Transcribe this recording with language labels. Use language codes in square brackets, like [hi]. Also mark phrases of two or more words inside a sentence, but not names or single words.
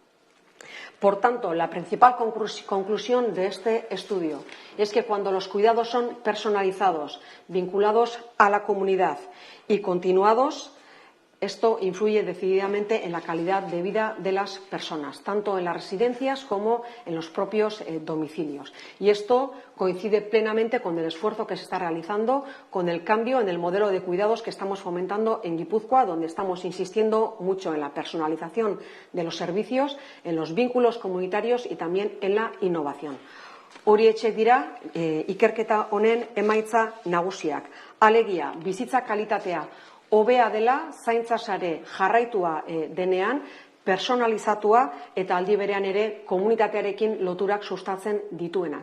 [es] Por tanto, la principal conclusión de este estudio es que cuando los cuidados son personalizados, vinculados a la comunidad y continuados, esto influye decididamente en la calidad de vida de las personas, tanto en las residencias como en los propios domicilios. Y esto coincide plenamente con el esfuerzo que se está realizando, con el cambio en el modelo de cuidados que estamos fomentando en Guipúzcoa, donde estamos insistiendo mucho en la personalización de los servicios, en los vínculos comunitarios y también en la innovación. [eu] Horietxek dira ikerketa honen emaitza nagusiak. Alegia, bizitza kalitatea hobea dela zaintza sare jarraitua denean, personalizatua eta aldi berean ere komunitatearekin loturak sustatzen dituenak.